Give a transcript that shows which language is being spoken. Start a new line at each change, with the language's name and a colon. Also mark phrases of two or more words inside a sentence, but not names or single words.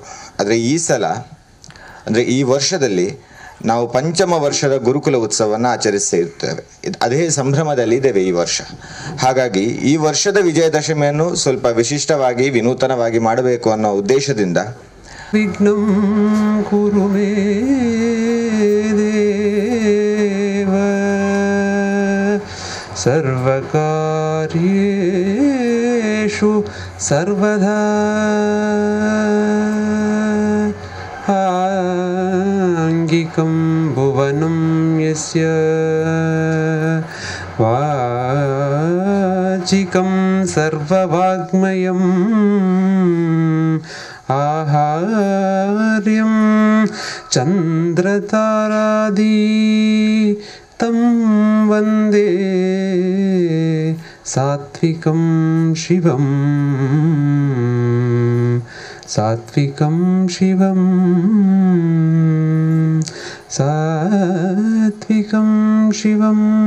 Kannada: ಆದರೆ ಈ ಸಲ ಅಂದರೆ ಈ ವರ್ಷದಲ್ಲಿ ನಾವು ಪಂಚಮ ವರ್ಷದ ಗುರುಕುಲ ಉತ್ಸವವನ್ನು ಆಚರಿಸ್ತಾ ಇರ್ತೇವೆ. ಅದೇ ಸಂಭ್ರಮದಲ್ಲಿದ್ದೇವೆ ಈ ವರ್ಷ. ಹಾಗಾಗಿ ಈ ವರ್ಷದ ವಿಜಯದಶಮಿಯನ್ನು ಸ್ವಲ್ಪ ವಿಶಿಷ್ಟವಾಗಿ ವಿನೂತನವಾಗಿ ಮಾಡಬೇಕು ಅನ್ನೋ ಉದ್ದೇಶದಿಂದ
Sanskrit: ವಿಘ್ನಂ ಕುರು ಮೇ ದೇವ ಸರ್ವಕಾರ್ಯೇಷು ಸರ್ವದಾ ಆಂಗಿಕಂ ಭುವನಂ ಯಸ್ಯ ವಾಚಿಕಂ ಸರ್ವವಾಗ್ಮಯಂ ಆಹಾರ್ಯಂ ಚಂದ್ರತಾರಾದಿ ತಂ ವಂದೇ ಸಾತ್ವಿಕಂ ಶಿವಂ ಸಾತ್ವಿಕಂ ಶಿವಂ ಸಾತ್ವಿಕಂ ಶಿವಂ.